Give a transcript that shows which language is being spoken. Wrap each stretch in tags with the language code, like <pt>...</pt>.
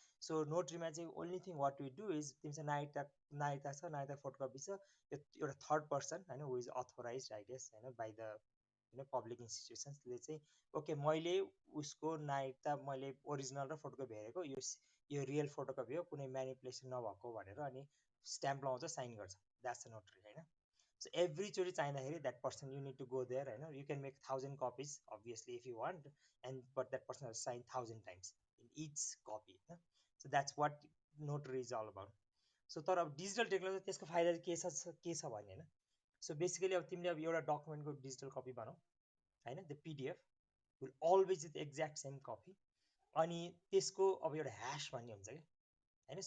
<ne>So नोटरीमा चाहिँ only thing what you do is तिमीसँग नागरिकता छ, नागरिकता फोटोकपी छ, एउटा थर्ड पर्सन होइन हु इज अथोराइज आई गेस होइन बाई द पब्लिक इन्स्टिट्युसन्सले चाहिँ ओके मैले उसको नागरिकता मैले ओरिजिनल र फोटोकपी हेरेको यो रियल फोटोकपी हो कुनै म्यानिपुलेसन नभएको भनेर अनि स्ट्याम्प लगाउँछ साइन गर्छ.</ne> <en>That's a notary होइन. So एभ्रीचोटि चाहिँदाखेरि that person you need to go there होइन. You can make 1000 copies obviously if you want and but that person has signed 1000 times in each copy होइन. So that's what notary is all about.</en> <ne>So तर अब digital technology त्यसको फाइदा के छ भने होइन. सो बेसिकली अब तिमीले अब एउटा डकुमेन्टको डिजिटल कपी बनाऊ होइन, the PDF will always is exact same copy. अनि त्यसको अब एउटा ह्यास भन्ने हुन्छ कि होइन.</ne>